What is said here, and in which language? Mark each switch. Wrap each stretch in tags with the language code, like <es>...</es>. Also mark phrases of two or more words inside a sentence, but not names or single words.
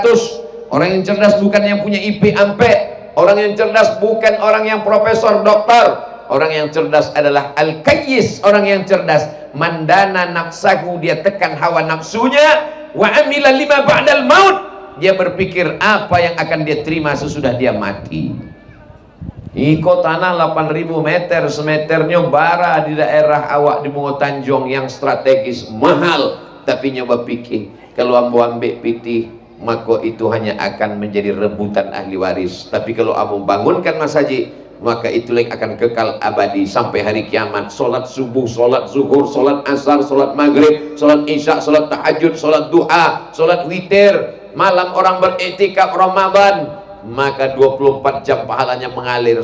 <id>Orang yang cerdas bukan yang punya IP ampe. Orang yang cerdas bukan orang yang profesor, doktor. Orang yang cerdas adalah al-kayyis, orang yang cerdas.</id> <ar>من دان نفسه,</ar> <id>dia tekan hawa nafsunya.</id> <ar>وعمل لما بعد الموت,</ar> <id>dia berpikir apa yang akan dia terima sesudah dia mati.</id> <min>Iko tanah 8.000 meter, semeternya bara di daerah awak di Bungo Tanjung yang strategis mahal, tapi nyoba pikir kalau ambo ambek pitih</min> <id>maka itu hanya akan menjadi rebutan ahli waris. Tapi kalau ambo bangunkan masjid, maka itu yang akan kekal abadi sampai hari kiamat. Solat subuh, solat zuhur, solat asar, solat maghrib, solat isya, solat tahajud, solat duha, solat witir, malam orang beriktikaf Ramadan, maka 24 jam pahalanya mengalir.</id>